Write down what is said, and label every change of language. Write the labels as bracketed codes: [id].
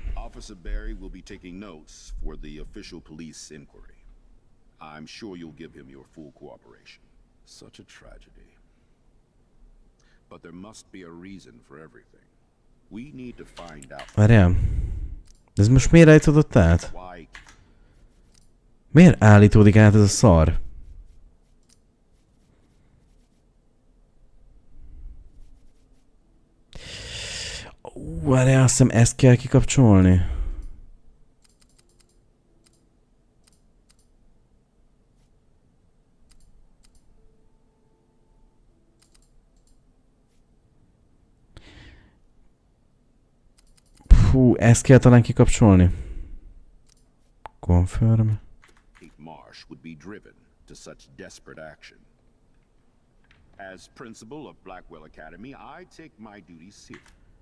[en] Officer Barry will be taking notes for the official police inquiry. I'm sure you'll give him your full cooperation. Such a tragedy. But there must be a reason for everything. We need to find out. [hu] Várjál. De ez most miért állítódott át? Miért állítódik át ez a szar? Várjál, azt hiszem ezt kell kikapcsolni. Hú, ezt kell talán kikapcsolni. [en] Confirm. Would be driven to such desperate action. As principal of Blackwell Academy, I take my duties seriously.